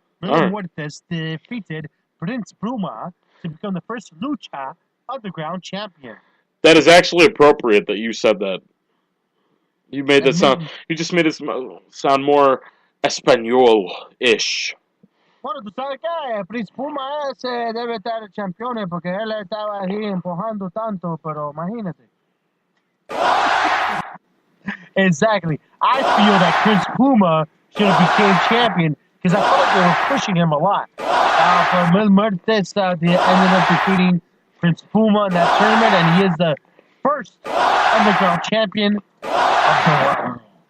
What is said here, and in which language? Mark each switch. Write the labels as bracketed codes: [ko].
[en] Mil Muertes defeated Prince Puma to become the first Lucha Underground champion. That is actually appropriate that you said that. You made that sound. You just made it sound more Espanol-ish. [es] Bueno, tú sabes que Prince Puma ese debe estar el campeón porque él estaba ahí empujando tanto, pero imagínate. [en] Exactly. I feel that Prince Puma should have became champion because I felt like they were pushing him a lot. But Mil Muertes ended up defeating Prince Puma in that tournament, and he is the first underground champion of the world.